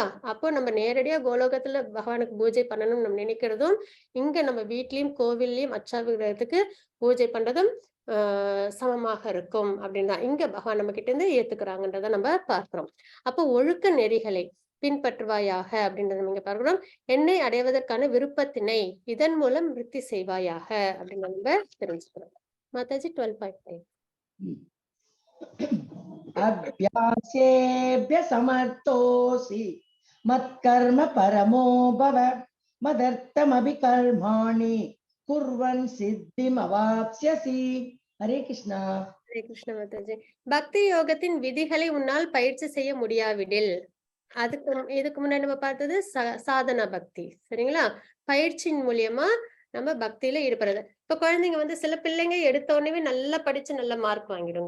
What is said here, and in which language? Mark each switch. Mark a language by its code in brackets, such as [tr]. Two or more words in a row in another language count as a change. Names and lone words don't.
[ta] அப்போ நம்ம நேரடியா கோலோகத்துல பகவானுக்கு பூஜை பண்ணணும்னு நம்ம நினைக்கிறதும், இங்க நம்ம வீட்லயும் கோவில்லயும் அச்சா விக்கிரகத்துக்கு பூஜை பண்றதும் சமமாக இருக்கும் அப்படின்னு தான் இங்க பகவான் நம்ம கிட்ட இருந்து ஏத்துக்கிறாங்கன்றத நம்ம பார்க்கிறோம். அப்போ ஒழுக்க நெறிகளை பின்பற்றுவாயாக அப்படின்றத நீங்க பார்க்கிறோம். என்னை அடைவதற்கான விருப்பத்தினை இதன் மூலம் விருத்தி செய்வாயாக அப்படின்னு நம்ம தெரிஞ்சுக்கிறோம். மாதாஜி 12.5. [sa] अभ्यासेभ्य समर्थोऽसि मत्कर्म परमो भव मदर्थमपि कर्माणि कुर्वन् सिद्धिमवाप्स्यसि. हरे कृष्णा. हरे कृष्ण माताजी. [ta] பக்தி யோகத்தின் விதிகளை உன்னால் பயிற்சி செய்ய முடியாவிடில், இதுக்கு முன்னாடி நம்ம பார்த்தது சாதனா பக்தி. சரிங்களா? பயிற்சியின் மூலியமா நம்ம பக்தியில ஈடுபடுறது. இப்ப குழந்தைங்க சில பிள்ளைங்க எடுத்த உடனே நல்லா படிச்சு நல்ல மார்க் வாங்கிடுங்க.